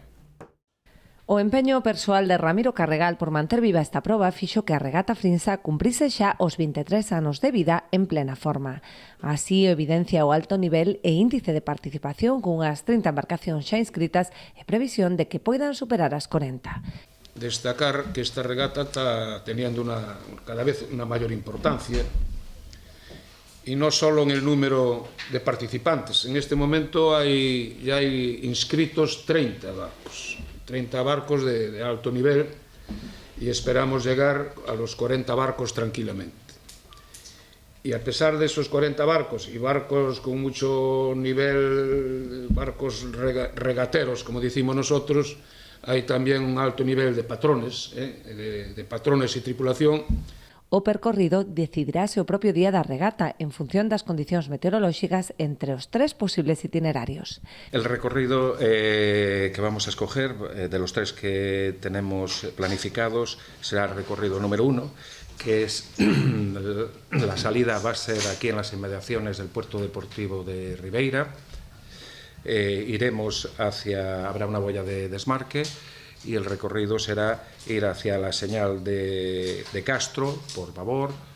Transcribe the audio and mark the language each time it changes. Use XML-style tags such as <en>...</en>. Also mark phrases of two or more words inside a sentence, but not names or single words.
<gl>O empeño persoal de Ramiro Carregal por manter viva esta proba fixo que a Regata Frinsa cumprise xa os 23 anos de vida en plena forma. Así evidencia o alto nivel e índice de participación cunhas 30 embarcacións xa inscritas e previsión de que poidan superar as 40.</gl> <es>Destacar que esta regata está teniendo cada vez una mayor importancia y no solo en el número de participantes. En este momento ya hay inscritos 30 barcos de alto nivel y esperamos llegar a los 40 barcos tranquilamente. Y a pesar de esos 40 barcos y barcos con mucho nivel, barcos regateros, como decimos nosotros, hay también un alto nivel de patrones, de patrones y tripulación.</es> <gl>O percorrido decidirase o propio día da regata en función das condicións meteorolóxicas entre os 3 posibles itinerarios.</gl> <es>El recorrido que vamos a escoger, de los 3 que tenemos planificados, será el recorrido número 1, que es la salida va a ser aquí en las inmediaciones del puerto deportivo de Ribeira. Habrá una boya de desmarque y el recorrido será ir hacia la señal de Castro por babor,</es>